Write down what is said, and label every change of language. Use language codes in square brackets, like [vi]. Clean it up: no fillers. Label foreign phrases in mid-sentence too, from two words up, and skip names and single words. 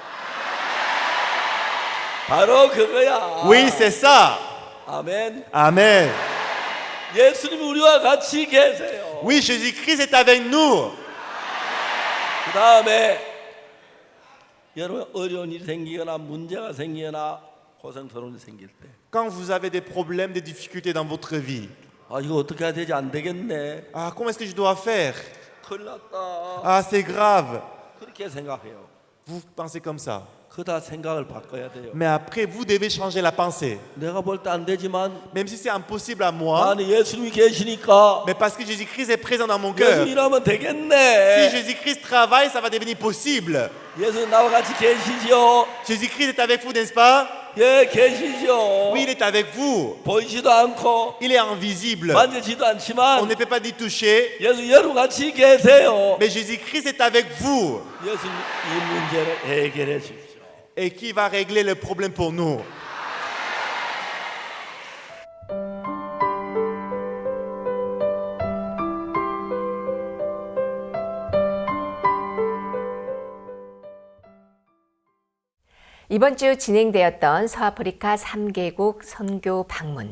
[ko] 바로 그거야. [fr] Oui, c'est ça. [ko] 아멘. [fr] Amen. [ko] 예수님이 우리와 같이 계세요. [fr] Oui, Jésus-Christ est avec nous. [ko] 그 다음에 여러분 어려운 일이 생기거나 문제가 생기거나 고생스러운 일이 생길 때 [fr] Quand vous avez des problèmes, des difficultés dans votre vie, [ko] 아 이거 어떻게 해야 되지 안 되겠네. [fr] ah, comment est-ce que je dois faire? [ko] 큰일 났다. [fr] Ah, c'est grave. [ko] 그렇게 생각해요. [fr] Vous pensez comme ça. [ko] 그다 생각을 바꿔야 돼요. [fr] Mais après, vous devez changer la pensée. [ko] 내가 볼 때 안 되지만 [fr] Même si c'est impossible à moi, [ko] 나는 예수님이 계시니까 [fr] mais parce que Jésus-Christ est présent dans mon cœur. [ko] 예수 일하면 [fr] Si [ko] 되겠네. [fr] Jésus-Christ travaille, ça va devenir possible. [ko] 예수 나와 같이 계시죠. [fr] Jésus-Christ est avec vous, n'est-ce pas? [ko] 예 계시죠. [fr] Oui, il est avec vous. [ko] 보이지도 않고 [fr] Il est invisible. [ko] 만지지도 [fr] On [ko] 않지만 [fr] ne peut pas y toucher. [ko] 예수 여러분 같이 계세요. [fr] Mais Jésus-Christ est avec vous. [ko] 예수 이 문제를 해결해 주십시오. [fr] Et qui va régler le problème pour nous? [ko] 이번 주 진행되었던 서아프리카 3개국 선교 방문.